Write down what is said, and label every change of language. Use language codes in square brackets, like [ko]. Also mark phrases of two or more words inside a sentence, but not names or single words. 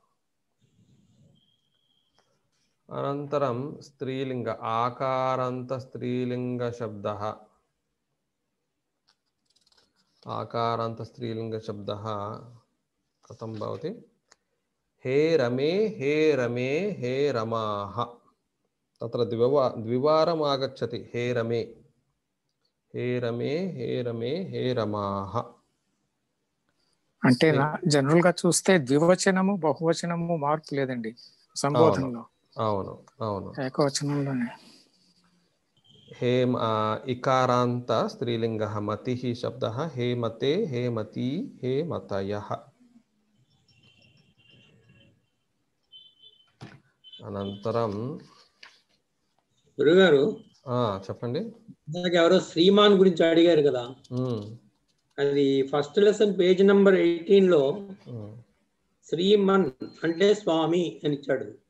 [sa] अनन्तरं स्त्रीलिंग आकारांत स्त्रीलिंग शब्दः, आकारांत स्त्रीलिंग शब्दः कथं भवति? हे रमे, हे रमे, हे रमाः. तत्र द्विवारम् आगच्छति. हे रमे, हे रमे, हे रमे, हे रमाः. [te] అంటే జనరల్ గా చూస్తే ద్వివచనము బహువచనము మార్పు లేదండి సంబోధనలో. అవును అవును, ఏకవచనంలోనే. [sa] हे इकारांत स्त्रीलिंगः मतिः शब्दः हे मते, हे मती, हे मतयः. [te] అనంతరం గురుగారు చెప్పండి. ఎవరో శ్రీమాన్ గురించి అడిగారు కదా, అది [en] first lesson page number 18 [te] లో శ్రీమన్ అంటే స్వామి అని ఇచ్చాడు.